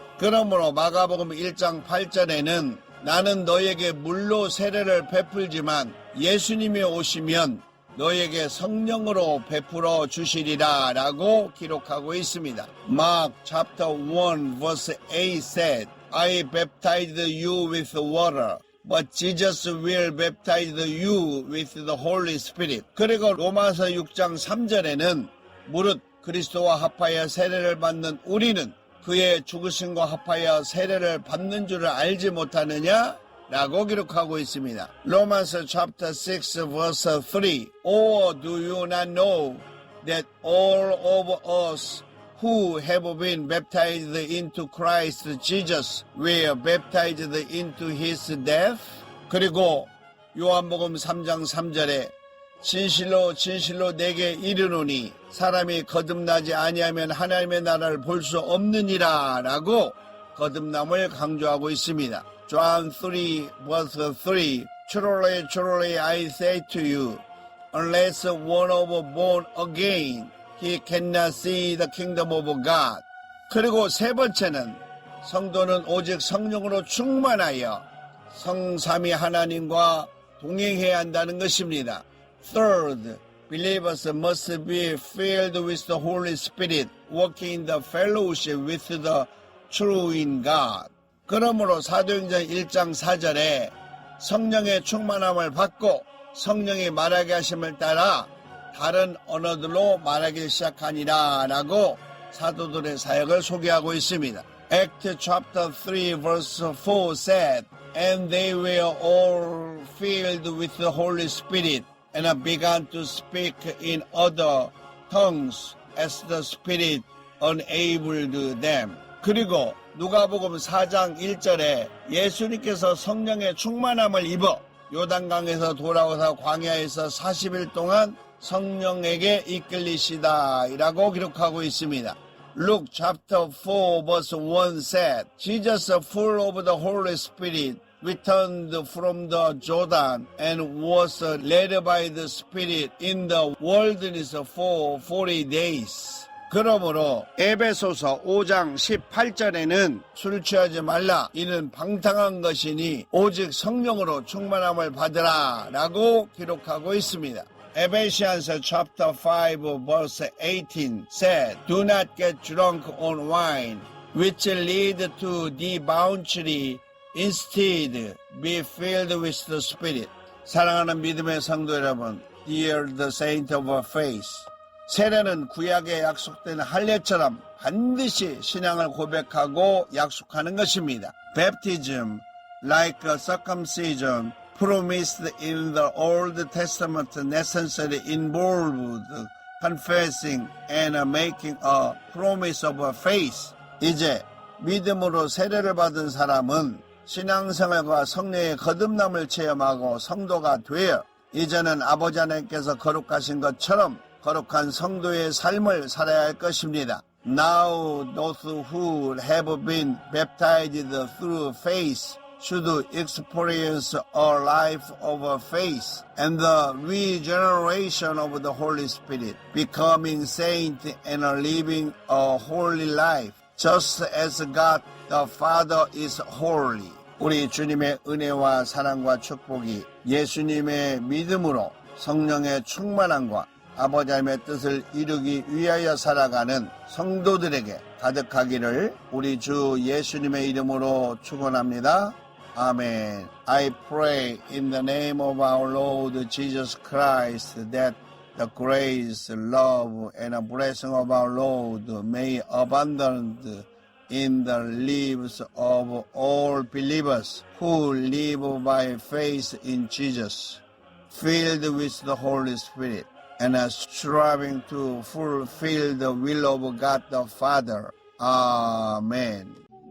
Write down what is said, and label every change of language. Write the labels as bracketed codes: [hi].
[ko] 그러므로 마가복음 1장 8절에는 나는 너에게 물로 세례를 베풀지만 예수님이 오시면 너에게 성령으로 베풀어 주시리라 라고 기록하고 있습니다. [en] Mark chapter 1 verse 8 said, I baptized you with water, but Jesus will baptize you with the Holy Spirit. [ko] 그리고 로마서 6장 3절에는 무릇 그리스도와 합하여 세례를 받는 우리는 그의 죽으심과 합하여 세례를 받는 줄을 알지 못하느냐? 라고 기록하고 있습니다. [en] Romans chapter 6 verse 3 Or do you not know that all of us who have been baptized into Christ Jesus were baptized into his death? [ko] 그리고 요한복음 3장 3절에 진실로 진실로 내게 이르노니 사람이 거듭나지 아니하면 하나님의 나라를 볼 수 없느니라 라고 거듭남을 강조하고 있습니다. [en] John 3 verse 3 Truly, truly I say to you, unless one of born again, he cannot see the kingdom of God. [ko] 그리고 세 번째는 성도는 오직 성령으로 충만하여 성삼위 하나님과 동행해야 한다는 것입니다. [en] Third, believers must be filled with the Holy Spirit, working in the fellowship with the true in God. [ko] 그러므로 사도행전 1장 4절에 성령의 충만함을 받고 성령이 말하게 하심을 따라 다른 언어들로 말하기 시작하니라 라고 사도들의 사역을 소개하고 있습니다. [en] Act chapter 3 verse 4 said, And they were all filled with the Holy Spirit and began to speak in other tongues as the Spirit enabled them. [ko] 그리고 누가복음 4장 1절에 예수님께서 성령의 충만함을 입어 요단강에서 돌아오사 광야에서 40일 동안 성령에게 이끌리시다 이라고 기록하고 있습니다. [en] Luke chapter 4 verse 1 said, Jesus full of the Holy Spirit returned from the Jordan and was led by the Spirit in the wilderness for 40 days. [ko] 그러므로 에베소서 5장 18절에는 술 취하지 말라 이는 방탕한 것이니 오직 성령으로 충만함을 받으라 라고 기록하고 있습니다. [en] Ephesians chapter 5 verse 18 said, Do not get drunk on wine, which lead to debauchery. Instead, be filled with the Spirit. [ko] 사랑하는 믿음의 성도 여러분, [en] Dear the saint of faith. [ko] 세례는 구약에 약속된 할례처럼 반드시 신앙을 고백하고 약속하는 것입니다. [en] Baptism, like circumcision, promised in the Old Testament necessarily involved confessing and making a promise of faith. [ko] 이제 믿음으로 세례를 받은 사람은 신앙생활과 성령의 거듭남을 체험하고 성도가 되어 이제는 아버지 하나님께서 거룩하신 것처럼 거룩한 성도의 삶을 살아야 할 것입니다. [en] Now those who have been baptized through faith should experience a life of faith and the regeneration of the Holy Spirit, becoming saints and living a holy life, just as God the Father is holy. [ko] 우리 주님의 은혜와 사랑과 축복이 예수님의 믿음으로 성령의 충만함과 아버지 하나님의 뜻을 이루기 위하여 살아가는 성도들에게 가득하기를 우리 주 예수님의 이름으로 축원합니다. [en] Amen. I pray in the name of our Lord Jesus Christ that the grace, love, and blessing of our Lord may abundant in the lives of all believers who live by faith in Jesus, filled with the Holy Spirit, and striving to fulfill the will of God the Father. Amen.